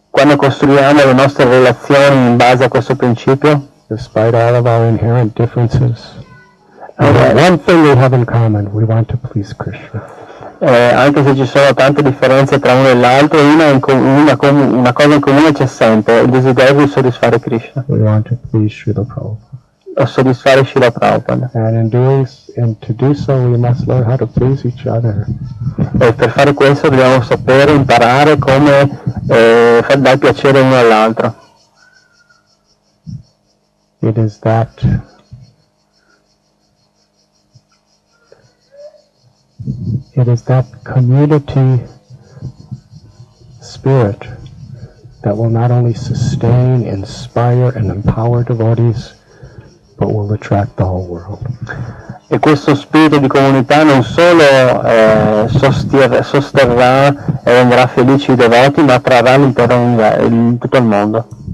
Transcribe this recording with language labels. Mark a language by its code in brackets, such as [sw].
[it] Quando costruiamo le nostre relazioni in base a questo principio, [en] despite all of our inherent differences, one thing we have in common, we want to please Krishna. [it] Anche se ci sono tante differenze tra uno e l'altro, una cosa in comune c'è sempre, il desiderio di soddisfare Krishna. [en] We want to please Srila Prabhupada. [it] O soddisfare Srila Prabhupada. [en] And to do so we must learn how to please each other. [it] E per fare questo dobbiamo sapere, imparare come dar piacere uno all'altro. [en] It is that community spirit that will not only sustain, inspire, and empower devotees, but will attract the whole world. [it] E questo spirito di comunità non solo sosterrà e renderà felici i devoti, ma attrarrà tutto il mondo.